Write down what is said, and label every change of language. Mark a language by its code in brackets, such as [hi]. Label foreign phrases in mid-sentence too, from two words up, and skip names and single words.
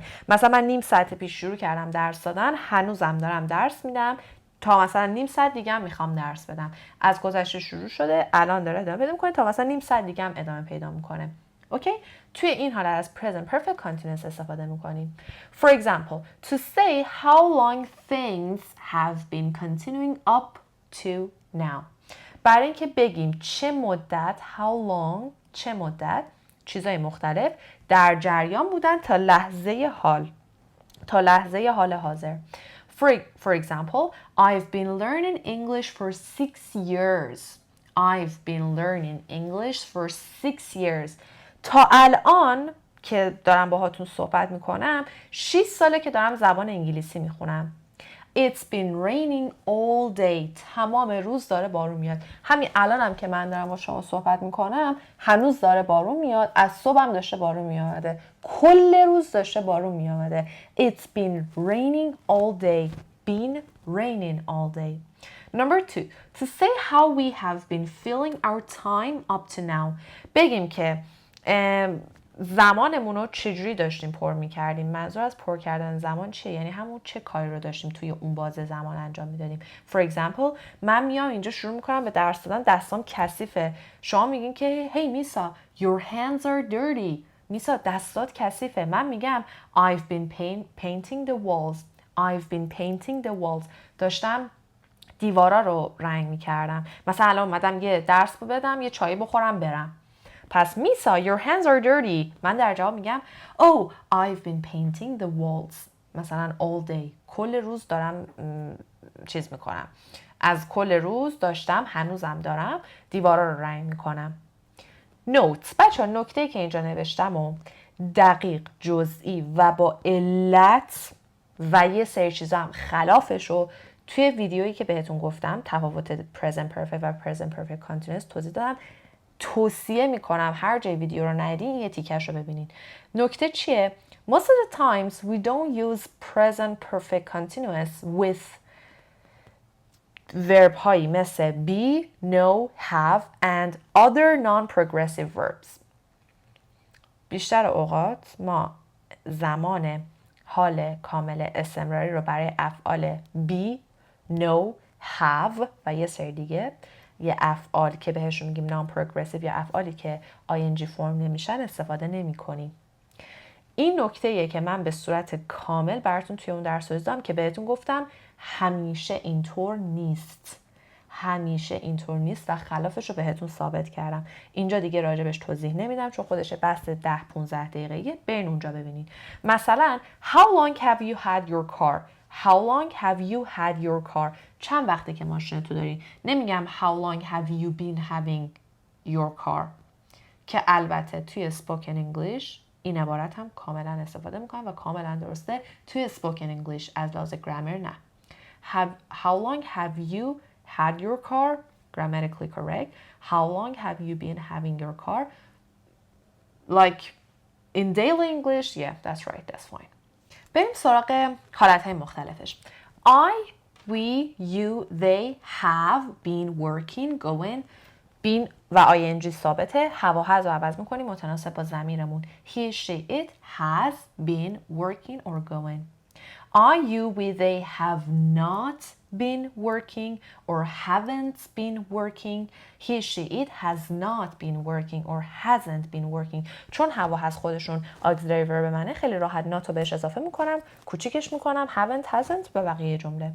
[fa] مثلا من نیم ساعت پیش شروع کردم درس دادن، هنوزم دارم درس میدم، تا مثلا نیم ساعت دیگه هم میخوام درس بدم. از گذشته شروع شده، الان داره ادامه پیدا میکنه، تا مثلا نیم ساعت دیگه هم ادامه پیدا میکنه. اوکی؟ توی این حالت از [en] present perfect continuous [fa] استفاده میکنیم. [en] For example, to say how long things have been continuing up to now. [fa] برای اینکه بگیم چه مدت [en] how long [fa] چه مدت چیزای مختلف در جریان بودن تا لحظه حال حاضر. [en] For example, I've been learning English for 6 years. I've been learning English for 6 years. [fa] تا الان که دارم باهاتون صحبت میکنم 6 ساله که دارم زبان انگلیسی میخونم. [en] It's been raining all day. [fa] تمام روز داره بارون میاد. همین الانم که من دارم با شما صحبت میکنم هنوز داره بارون میاد. از صبحم داشته بارون میامده. کل روز داشته بارون میامده. [en] It's been raining all day. Been raining all day. Number 2. To say how we have been filling our time up to now. [fa] بگیم که زمانمون رو چجوری داشتیم پر میکردیم. منظور از پر کردن زمان چیه؟ یعنی همون چه کاری رو داشتیم توی اون بازه زمان انجام میدادیم. [en] For example, [fa] من میام اینجا شروع میکنم به درس دادن، دستام کثیفه. شما میگین که [en] hey میسا your hands are dirty. [fa] میسا دستات کثیفه. من میگم [en] I've been painting the walls. I've been painting the walls. [fa] داشتم دیوارا رو رنگ میکردم. مثلا الان اومدم یه درس بدم، یه چایی بخورم برم. [en] پس میسا your hands are dirty. [fa] من در جواب میگم [en] oh I've been painting the walls. مثلا all day. [fa] کل روز دارم چیز میکنم. از کل روز داشتم، هنوزم دارم دیوارا رو رنگ میکنم. notes. بچه ها نکته که اینجا نوشتم و دقیق، جزئی و با علت و یه سری چیزا هم خلافش رو توی ویدیویی که بهتون گفتم تفاوت [en] present perfect [fa] و [en] present perfect continuous [fa] توضیح دادم. توصیه میکنم هر جای ویدیو رو ندیدین یه تیکش رو ببینین. [en] نکته چیه؟ Most of the times we don't use present perfect continuous with verb [fa] هایی مثل [en] be, know, have and other non-progressive verbs. [fa] بیشتر اوقات ما زمان حال کامل استمراری رو برای افعال [en] be, know, have [fa] و یه سری دیگه، یه افعال که بهشون میگیم [en] non-progressive [fa] یا افعالی که ing فرم نمیشن استفاده نمی کنیم. این نکته‌ایه که من به صورت کامل براتون توی اون درس دادم که بهتون گفتم همیشه اینطور نیست. همیشه اینطور نیست و خلافش رو بهتون ثابت کردم. اینجا دیگه راجبش توضیح نمیدم چون خودش بحث 10-15 دقیقه‌ایه. برین اونجا ببینین. [en] مثلا how long have you had your car? How long have you had your car? [fa] چند وقته که ماشین تو داری؟ نمیگم [en] how long have you been having your car [fa] که البته توی [en] spoken English [fa] این عبارت هم کاملا استفاده میکنم و کاملا درسته. توی [en] spoken English [fa] از لحاظ grammar نه. [en] How long have you had your car? Grammatically correct. How long have you been having your car? Like in daily English, yeah, that's right, that's fine. [fa] بریم سراغ حالتهای مختلفش. [en] I, we, you, they have been working, going. [fa] been و ing ثابته. have و has رو عوض میکنیم متناسب با ضمیرمون. [en] He, she, it has been working or going. I, you, we, they have not been working or haven't been working. He, she, it has not been working or hasn't been working. [fa] چون have و has خودشون [en] auxiliary verb [fa] منه خیلی راحت not رو بهش اضافه میکنم، کوچیکش میکنم [en] haven't, hasn't [fa] و بقیه جمله.